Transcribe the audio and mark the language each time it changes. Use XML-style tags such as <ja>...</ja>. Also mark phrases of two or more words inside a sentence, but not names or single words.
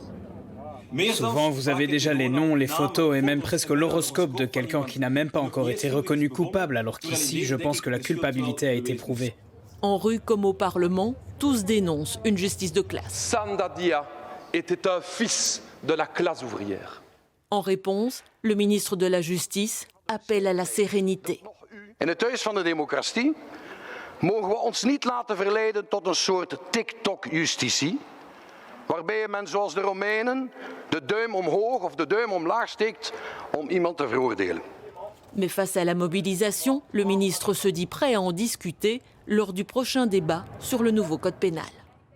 <fr>Souvent, vous avez déjà les noms, les photos et même presque l'horoscope de quelqu'un qui n'a même pas encore été reconnu coupable, alors qu'ici, je pense que la culpabilité a été prouvée. En rue comme au Parlement, tous dénoncent une justice de classe. Sandadia était un fils de la classe ouvrière. En réponse, le ministre de la Justice appelle à la sérénité.</fr> <nl>In het huis van de democratie mogen we ons niet laten verleiden tot een soort TikTok-justitie, waarbij men zoals de Romeinen de duim omhoog of de duim omlaag steekt om iemand te veroordelen.</nl> <fr>Mais face à la mobilisation, le ministre se dit prêt à en discuter lors du prochain débat sur le nouveau code pénal.</fr>